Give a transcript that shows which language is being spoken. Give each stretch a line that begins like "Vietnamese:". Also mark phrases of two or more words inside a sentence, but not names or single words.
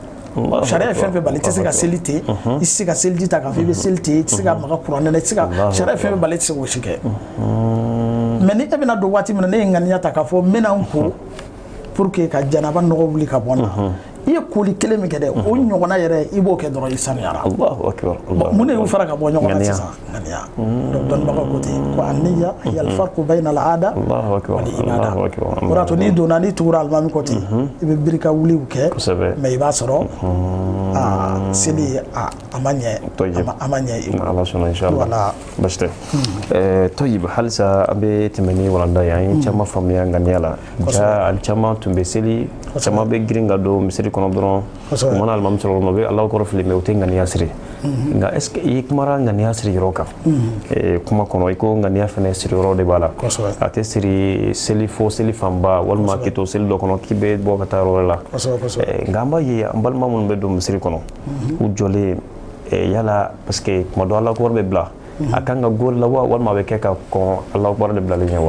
Bambara: sariya ye fɛn fɛn bali i tɛ se ka seli ten i tɛ se ka seliji ta k'a fɔ i bɛ seli ten i tɛ se ka maga kuranɛ la i tɛ se ka sariya ye fɛn fɛn bali i tɛ se k'o si kɛ mais ni e bɛna don waati min na ne ye ŋaniya ta k'a fɔ n bɛna n ko
French: pour que
Bambara: ka janaba nɔgɔ wuli ka bɔ n na i ye koli kelen min kɛ dɛ o ɲɔgɔnna yɛrɛ i b'o kɛ dɔrɔn i sanuyara.
Arabic: الله أكبر.
Bambara: mun de y'u fara ka bɔ ɲɔgɔn na sisan ŋaniya donc dɔnnibagaw ko ten ko
Arabic: النية هي الفرق بين العادة والعبادة
Bambara: o de y'a to n'i donna n'i tugura alimami kɔ ten i bɛ birika wuliw kɛ mais i b'a sɔrɔ seli a ma ɲɛ i bolo. Ala sɔnna inshallah. Basi tɛ. Tayyib halisa an bɛ tɛmɛ ni walanda ye an ye caman faamuya ŋaniya la ja ali caman tun bɛ seli caman bɛ girin ka don misiri kɔnɔ dɔrɔn u mana alimami sɔrɔ o bɛ Alahu kɔrɔ fili mais u tɛ ŋaniya siri nka
French: est ce que
Bambara: i ye kumara ŋaniya siri yɔrɔ kan kuma kɔnɔ i ko ŋaniya fɛnɛ siri yɔrɔ de b'a la a tɛ siri seli fo seli fanba walima k'i to seli dɔ kɔnɔ k'i bɛ bɔ ka taa yɔrɔ la nka an b'a ye an balima minnu bɛ don misiri kɔnɔ u jɔlen yala
French: parce que
Bambara: kuma dɔ Alahu kɔrɔ bɛ bila a kan ka gol la wa walima a bɛ kɛ ka kɔn Alahu kɔrɔ de bilalen ɲɛ wa.